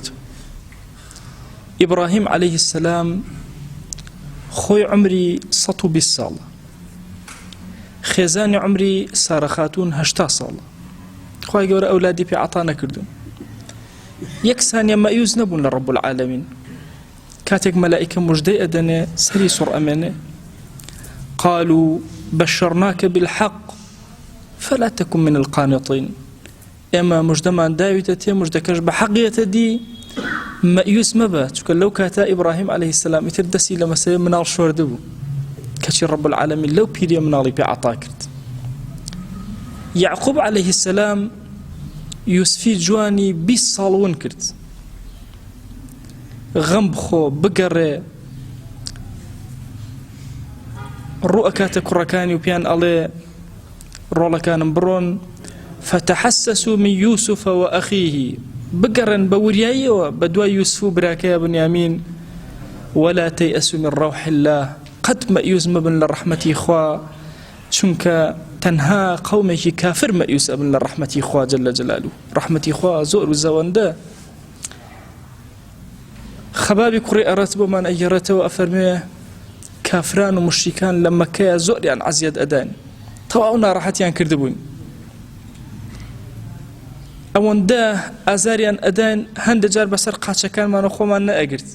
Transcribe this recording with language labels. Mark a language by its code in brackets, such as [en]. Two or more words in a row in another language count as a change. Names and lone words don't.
[ckb] ئیبراهیم [ar] عەلەیه السەلام [ckb] خۆی عمری 120 ساڵە، خێزانی عمری سارە خاتون 80 ساڵە. خوای گەورە ئەولادی پێ عەتا نەکردون. یەک سانیە مەئیوز نەبوون لە [ar] ڕەب العالەمین. [ckb] کاتێک مەلائیکە موژدەی ئەدەنێ سەری سوڕ ئەمێنێ، [ar] قالوا بشرناك بالحق فلا تكن من القانطين. [ckb] ئێمە موژدەمان داویتە تێ موژدەکەش بە حەقیەتە دی، مەئیوس مەبە، چونکە لەو کاتە ئیبراهیم [ar] عەلەیه السەلام [ckb] ئیتر دەستی لە مەسەلەی مناڵ شۆردە بوو، کەچی [ar] ڕەب العالەمین [ckb] لەو پیرە مناڵی پێ عەتا کرد. یعقوب [ar] عەلەیه السەلام [ckb] یوسفی جوانی 20 ساڵ ون کرد، غەم بخۆ بگەڕێ، ڕوو ئەکاتە کوڕەکانی و پیان ئەڵێ ڕۆڵەکانم بڕۆن [ar] فتحسسوا من يوسف وأخيه، [ckb] بگەڕن بە وریاییەوە بە دوای یوسف و براکەیە بنیامین، [ar] ولا تيأسوا من روح الله، [ckb] قەت مەئیوس مەبن لە ڕەحمەتی خوا، چونکە تەنها قەومێکی کافر مەئیوس ئەبن لە ڕەحمەتی خوا [ar] جەل جەلالوه. [ckb] ڕەحمەتی خوا زۆر و زەوەندە. خەبابی کوڕی ئەرەت بۆمان ئەگەڕێتەوە ئەفەرمێ کافران و مشریکان لە مەکەیە زۆریان عەزیەت ئەدان، تەواو ناڕەحەتیان کردبوون، ئەوەندە ئازاریان ئەدان هەندێک جار بەسەر قاچەکانمانە خۆمان نەئەگرت.